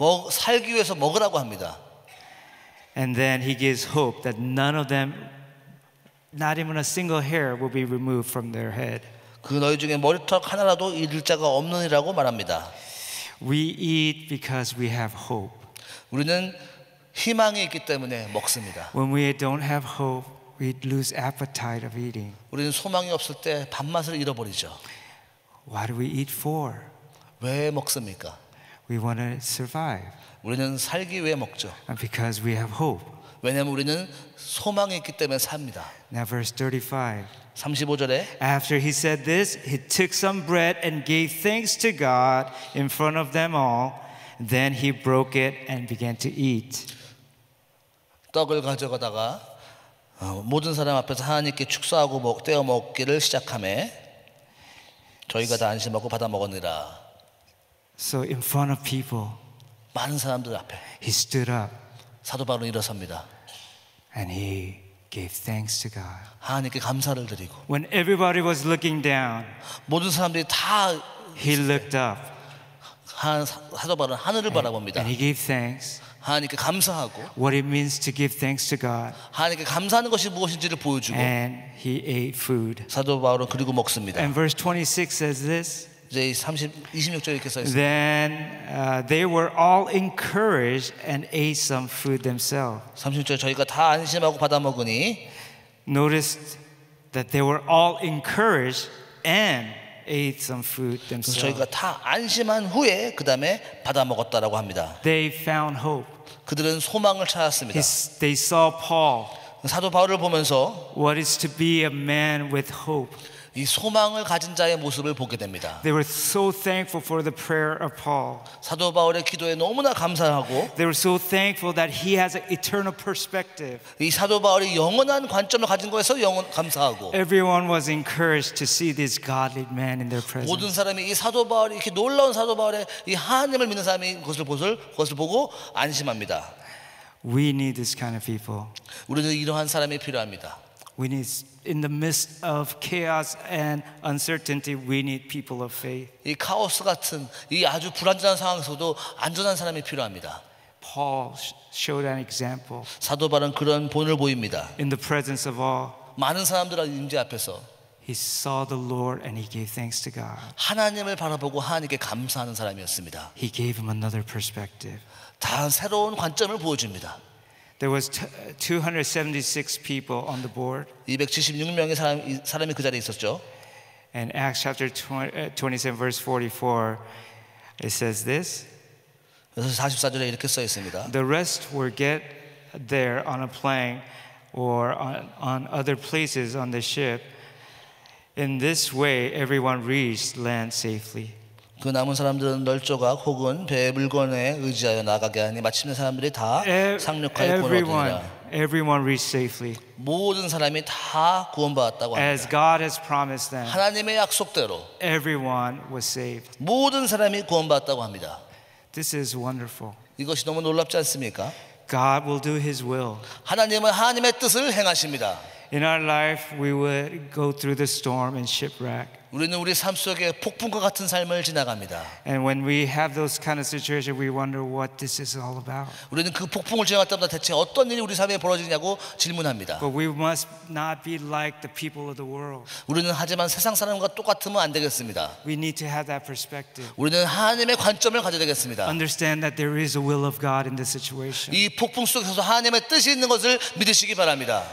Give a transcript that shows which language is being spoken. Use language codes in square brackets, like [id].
[ko] 살기 위해서 먹으라고 합니다. [en] And then he gives hope that none of them, not even a single hair, will be removed from their head. [ko] 그 너희 중에 머리털 하나라도 잃을 자가 없느니라고 말합니다. [en] We eat because we have hope. [ko] 우리는 희망이 있기 때문에 먹습니다. [en] When we don't have hope, we lose appetite of eating. [ko] 우리는 소망이 없을 때 밥맛을 잃어버리죠. [en] What do we eat for? [ko] 왜 먹습니까? [en] We want to survive. [ko] 우리는 살기 위해 먹죠. [en] And because we have hope. [ko] 왜냐하면 우리는 소망이 있기 때문에 삽니다. [en] Now verse 35. [ko] 35절에 [en] After he said this, he took some bread and gave thanks to God in front of them all. Then he broke it and began to eat. [ko] 떡을 가져가다가 모든 사람 앞에서 하나님께 축사하고 떼어 먹기를 시작하며 저희가 다 안심하고 받아 먹었느라. [en] So in front of people, [ko] 많은 사람들 앞에 [en] he stood up [ko] 사도 바울은 일어섭니다. [en] and he gave thanks to God. [ko] 하나님께 감사를 드리고 [en] When everybody was looking down, [ko] 모든 사람들이 다 [en] he looked up [ko] 사도 바울은 하늘을 바라봅니다. [en] and he gave thanks. [ko] 하나님께 감사하고 [en] What it means to give thanks to God. [ko] 하나님께 감사하는 것이 무엇인지를 보여주고 [en] And he ate food. [ko] 사도 바울은 그리고 먹습니다. [en] And verse 26 says this. [ko] 이제 26절에 이렇게 써 있습니다. [en] Then they were all encouraged and ate some food themselves. [ko] 36절 저희가 다 안심하고 받아 먹으니 [en] Notice that they were all encouraged and ate some food [ko] 그래서 [en] themselves. [ko] 저희가 다 안심한 후에 그 다음에 받아 먹었다라고 합니다. [en] They found hope. [ko] 그들은 소망을 찾았습니다. [en] They saw Paul, [ko] 사도 바울을 보면서 [en] what is to be a man with hope. [ko] 이 소망을 가진 자의 모습을 보게 됩니다. [en] They were so thankful for the prayer of Paul. [ko] 사도 바울의 기도에 너무나 감사하고 [en] They were so thankful that he has an eternal perspective. [ko] 이 사도 바울이 영원한 관점을 가진 거에서 감사하고 [en] Everyone was encouraged to see this godly man in their presence. [ko] 모든 사람이 이 사도 바울이 이렇게 놀라운 사도 바울의 이 하나님을 믿는 사람이 그것을 보고 안심합니다. [en] We need this kind of people. [ko] 우리는 이러한 사람이 필요합니다. [en] We need, in the midst of chaos and uncertainty, we need people of faith. [ko] 이 카오스 같은 이 아주 불안전한 상황에서도 안전한 사람이 필요합니다. [en] Paul showed an example [ko] 사도 바울은 그런 본을 보입니다. [en] in the presence of all. [ko] 많은 사람들의 임재 앞에서 [en] He saw the Lord and he gave thanks to God. [ko] 하나님을 바라보고 하나님께 감사하는 사람이었습니다. [en] He gave him another perspective. [ko] 다른 새로운 관점을 보여줍니다. [en] There was 276 people on the board. [ko] 276명의 사람이 그 자리에 있었죠. [en] And Acts chapter 27 verse 44, it says this. [ko] 그래서 44절에 이렇게 써 있습니다. [en] The rest were get there on a plane or on other places on the ship. In this way, everyone reached land safely. [ko] 그 남은 사람들은 널조각 혹은 배의 물건에 의지하여 나가게 하니 마침내 사람들이 다 상륙하여 구원을 얻으리라. [en] Everyone reached safely. [ko] 모든 사람이 다 구원받았다고 [en] As [ko] 합니다. [en] God has promised them, [ko] 하나님의 약속대로 [en] everyone was saved. [ko] 모든 사람이 구원받았다고 합니다. [en] This is wonderful. [ko] 이것이 너무 놀랍지 않습니까? [en] God will do His will. [ko] 하나님은 하나님의 뜻을 행하십니다. [en] In our life, we would go through the storm and shipwreck. [ko] 우리는 우리 삶 속에 폭풍과 같은 삶을 지나갑니다. [en] And when we have those kind of situations, we wonder what this is all about. [ko] 우리는 그 폭풍을 지나갈 때마다 대체 어떤 일이 우리 삶에 벌어지냐고 질문합니다. [en] But we must not be like the people of the world. [ko] 우리는 하지만 세상 사람과 똑같으면 안 되겠습니다. [en] We need to have that perspective. [ko] 우리는 하나님의 관점을 가져야 되겠습니다. [en] Understand that there is a will of God in this situation. [ko] 이 폭풍 속에서 하나님의 뜻이 있는 것을 믿으시기 바랍니다.